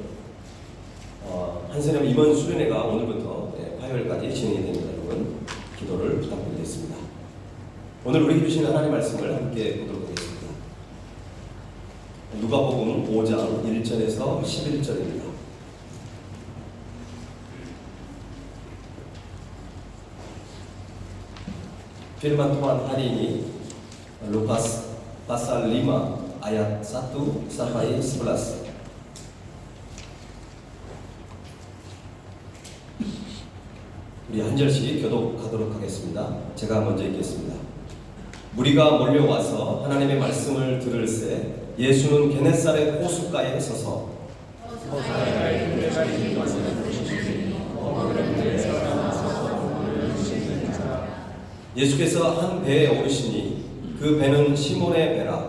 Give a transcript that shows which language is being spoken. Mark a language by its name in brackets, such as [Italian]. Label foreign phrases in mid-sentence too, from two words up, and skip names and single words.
[Korean] 한선영 임원 수련회가 오늘부터 화요일까지 진행이 됩니다. 여러분 기도를 부탁드리겠습니다. 오늘 우리에게 주신 하나님의 말씀을 함께 보도록 하겠습니다. 누가복음 5장 1절에서 11절입니다. [Indonesian] Firman Tuhan hari ini Lukas pasal 5 ayat 1 sampai 11. [Korean] 우리 한 절씩 교독하도록 하겠습니다. 제가 먼저 읽겠습니다. 무리가 몰려와서 하나님의 말씀을 들을새 예수는 게네사렛 호숫가에 서서 예수께서 한 배에 오르시니 그 배는 시몬의 배라.